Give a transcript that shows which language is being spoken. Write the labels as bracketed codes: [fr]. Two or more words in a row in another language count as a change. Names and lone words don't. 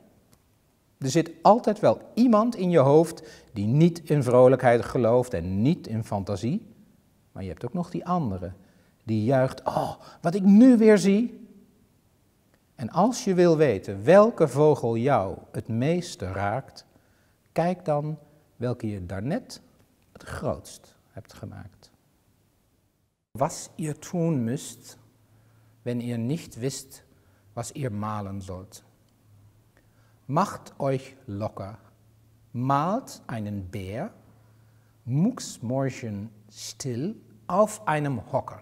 [nl] Er zit altijd wel iemand in je hoofd die niet in vrolijkheid gelooft en niet in fantasie, maar je hebt ook nog die andere die juicht, oh, wat ik nu weer zie. En als je wil weten welke vogel jou het meeste raakt, kijk dan welke je daarnet het grootst hebt gemaakt. [de] Was ihr tun müsst, wenn ihr nicht wisst, was ihr malen sollt. Macht euch locker, malt einen Bär, mucksmäuschen still auf einem Hocker.